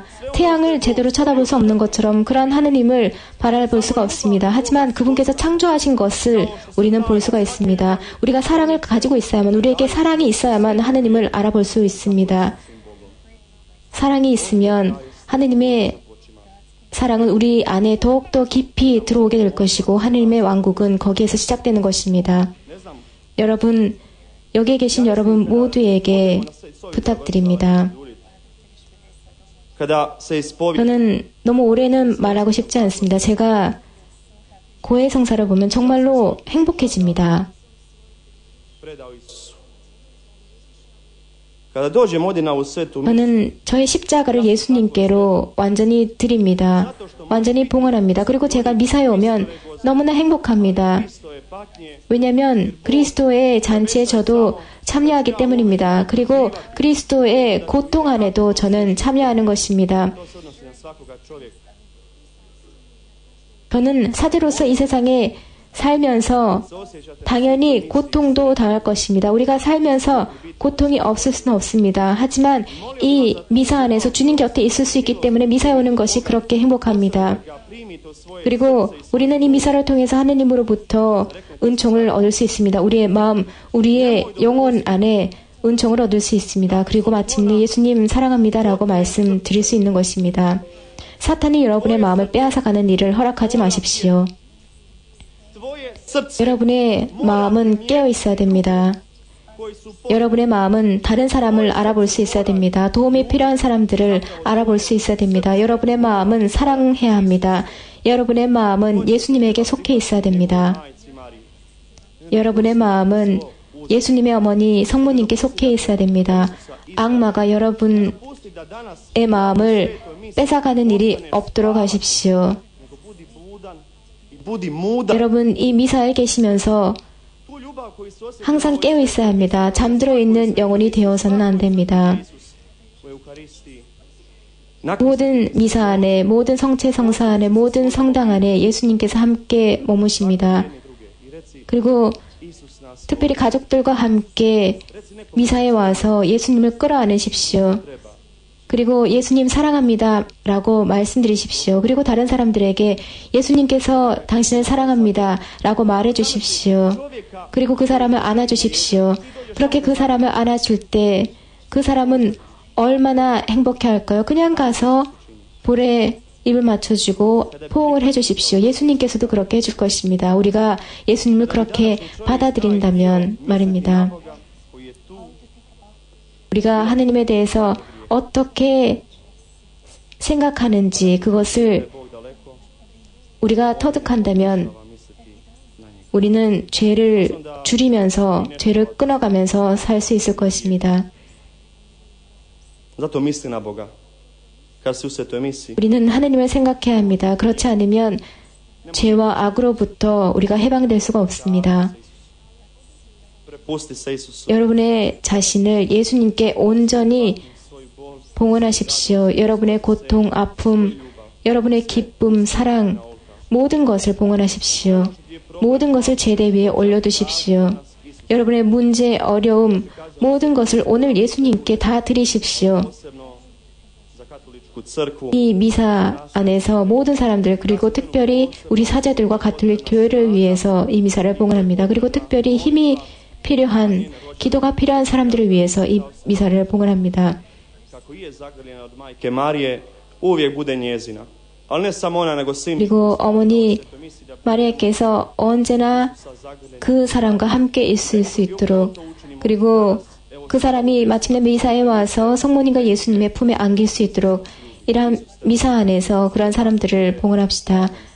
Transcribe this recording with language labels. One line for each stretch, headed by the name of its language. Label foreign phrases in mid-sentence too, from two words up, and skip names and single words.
Korean: 태양을 제대로 쳐다볼 수 없는 것처럼 그러한 하느님을 바라볼 수가 없습니다. 하지만 그분께서 창조하신 것을 우리는 볼 수가 있습니다. 우리가 사랑을 가지고 있어야만, 우리에게 사랑이 있어야만 하느님을 알아볼 수 있습니다. 사랑이 있으면 하느님의 사랑은 우리 안에 더욱더 깊이 들어오게 될 것이고 하느님의 왕국은 거기에서 시작되는 것입니다.
Croatian: Ne znam,
Korean: 여러분, 여기에 계신 여러분 모두에게 부탁드립니다.
Croatian: kada se ispovijedi
Korean: 저는 너무 오래는 말하고 싶지 않습니다. 제가 고해 성사를 보면 정말로 행복해집니다.
Croatian: predao Isusu. Kada dođemo ovdje na ovu svetu
Korean: 저는 저의 십자가를 예수님께로 완전히 드립니다. 완전히 봉헌합니다. 그리고 제가 미사에 오면 너무나 행복합니다.
Croatian: Hristoje patnje,
Korean: 왜냐하면 그리스도의 잔치에 저도 참여하기 때문입니다. 그리고 그리스도의 고통 안에도 저는 참여하는 것입니다.
Croatian: to se odnosi na svakoga čovjeka.
Korean: 저는 사제로서 이 세상에 살면서
Croatian: Osjećate
Korean: 당연히 고통도 당할 것입니다. 우리가 살면서 고통이 없을 수는 없습니다. 하지만 이 미사 안에서 주님 곁에 있을 수 있기 때문에 미사에 오는 것이 그렇게 행복합니다.
Croatian: ga primi to svoje
Korean: 그리고 우리는 이 미사를 통해서 하느님으로부터 은총을 얻을 수 있습니다. 우리의 마음, 우리의 영혼 안에 은총을 얻을 수 있습니다. 그리고 마침내 예수님 사랑합니다라고 말씀드릴 수 있는 것입니다. 사탄이 여러분의 마음을 빼앗아가는 일을 허락하지 마십시오.
Croatian: tvoje srce
Korean: 여러분의 마음은 깨어 있어야 됩니다.
Croatian: koji su
Korean: 여러분의 마음은 다른 사람을 알아볼 수 있어야 됩니다. 도움이 필요한 사람들을 알아볼 수 있어야 됩니다. 여러분의 마음은 사랑해야 합니다. 여러분의 마음은 예수님에게 속해 있어야 됩니다.
Croatian: majci Mariji.
Korean: 여러분의 마음은 예수님의 어머니 성모님께 속해 있어야 됩니다. 악마가 여러분의
Croatian: Pusti da danas
Korean: 마음을 뺏어가는 일이 없도록 하십시오.
Croatian: nego budi budan i budi mudar.
Korean: 여러분 이 미사에 계시면서
Croatian: Tu ljubav koju su osjetili
Korean: 항상 깨어 있어야 합니다. 잠들어 있는 영혼이 되어서는 안 됩니다.
Croatian: Isus u Euharistiji.
Korean: 모든 미사 안에, 모든 성체 성사 안에, 모든 성당 안에 예수님께서 함께 머무십니다.
Croatian: I reci,
Korean: 그리고
Croatian: Isus nas
Korean: 특별히 가족들과 함께
Croatian: reci nekom
Korean: 미사에 와서 예수님을 끌어안으십시오.
Croatian: treba.
Korean: 그리고 예수님 사랑합니다 라고 말씀드리십시오. 그리고 다른 사람들에게 예수님께서 당신을 사랑합니다 라고 말해 주십시오.
Croatian: Čovjeka
Korean: 그리고 그 사람을 안아주십시오. 그렇게 그 사람을 안아줄 때 그 사람은 얼마나 행복해 할까요? 그냥 가서 볼에 입을 맞춰주고 포옹을 해주십시오. 예수님께서도 그렇게 해줄 것입니다. 우리가 예수님을 그렇게 받아들인다면 말입니다.
Croatian: Boga koji je tu
Korean: 우리가 하느님에 대해서 어떻게 생각하는지 그것을
Croatian: Bog daleko,
Korean: 우리가 터득한다면
Croatian: treba misliti na njega.
Korean: 우리는 죄를 줄이면서 죄를 끊어가면서 살 수 있을 것입니다.
Croatian: Zato misli na Boga. Kad si u svetoj misiji,
Korean: 우리는 하느님을 생각해야 합니다. 그렇지 않으면 죄와 악으로부터 우리가 해방될 수가 없습니다.
Croatian: prepusti se Isusu.
Korean: 여러분의 자신을 예수님께 온전히
Croatian: Svoju bol,
Korean: 봉헌하십시오. 여러분의 고통, 아픔, 여러분의 기쁨, 사랑, 모든 것을 봉헌하십시오. 모든 것을 제대 위에 올려두십시오. 여러분의 문제, 어려움, 모든 것을 오늘 예수님께 다 드리십시오.
Croatian: posebno za katoličku crkvu.
Korean: 이 미사 안에서 모든 사람들 그리고 특별히 우리 사제들과 가톨릭 교회를 위해서 이 미사를 봉헌합니다. 그리고 특별히 힘이 필요한 기도가 필요한 사람들을 위해서 이 미사를 봉헌합니다.
Croatian: Kako je zagrljena od majke Marije, uvijek bude njezina. Ali ne samo ona, nego svim
Korean: 그리고 어머니 마리아께서 언제나
Croatian: sa zagrljenim.
Korean: 그 사람과 함께 있을 수 있도록 그리고 그 사람이 마침내 미사에 와서 성모님과 예수님의 품에 안길 수 있도록 이러한 미사 안에서 그런 사람들을 봉헌합시다.